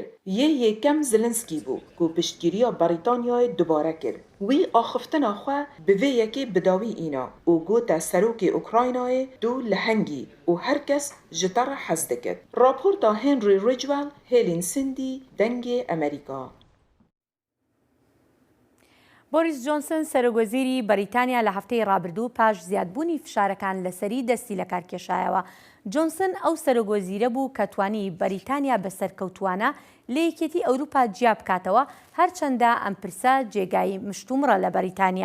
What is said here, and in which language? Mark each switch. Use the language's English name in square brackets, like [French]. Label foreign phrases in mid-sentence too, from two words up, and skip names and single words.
[Kurdish] Yê yêkem Zelenskî bû ku piştgiriya Brîtanyayê dubare kir. Wî axiftina xwe bi vê yekê bidawî îna û gote serokê Ukraynayê tu li hengî û herkes ji te re hez dikir. Raporta Henry Ridgwell, hêlên Sindî, dengê Amerîka. [Central Kurdish] بۆریس جۆنسن سەرۆکوەزیری بەریتانیا لە هەفتەی ڕابردوو پاش زیادبوونی فشارەکان لەسەری دەستی لە کارکێشایەوە. جۆنسن ئەو سەرۆکوەزیرە بوو کە توانی بەریتانیا بە سەرکەوتوانە لە یەکێتی ئەوروپا جیا بکاتەوە هەرچەندە ئەم پرسە جێگای مشتومڕە لە بەریتانیا.